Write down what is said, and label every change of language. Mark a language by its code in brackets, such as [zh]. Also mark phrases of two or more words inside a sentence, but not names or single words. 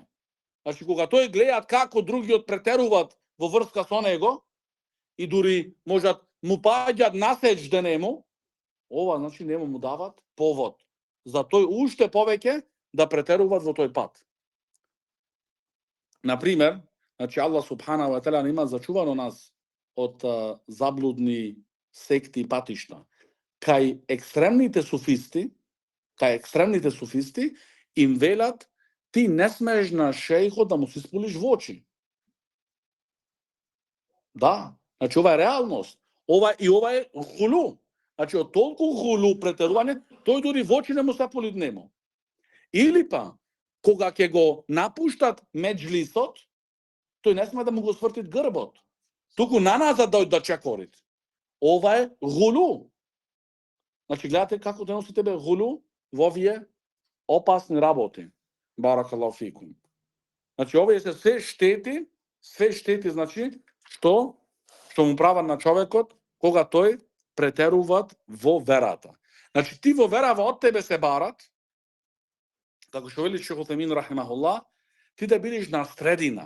[mk] Значи, кога тој гледаат како другиот претеруваат во врска со него и дури можат му паѓаат насеч денему, ова, значи, нема му дават повод за тој уште повеќе да претеруваат во тој пат. Например, значи, [ar] الله سبحانه وتعالى [mk] има зачувано нас од заблудни секти и патишта. Кај екстремните суфисти им велат ти не смееш на шејхот да му се испулиш во очи. Да, значи ова е реалност. Ова е гулу. Значи, од толку гулу претерување, тој дури во очи не му се полиднемо. Или па, кога ќе го напуштат меџлисот, тој не сме да му го свртит грбот. Туку наназад да чекорит. Ова е гулу. Значи, гледате како да носи тебе гулу во овие опасни работи. [ar] بارك الله فيكم. [mk] Значи, овие се се штети, значи, што му прават на човекот кога тој претеруваат во верата. Значи, ти во верава од тебе се барат, како што вели Шейх Утемин рахимахуллах, ти да бидеш на средина.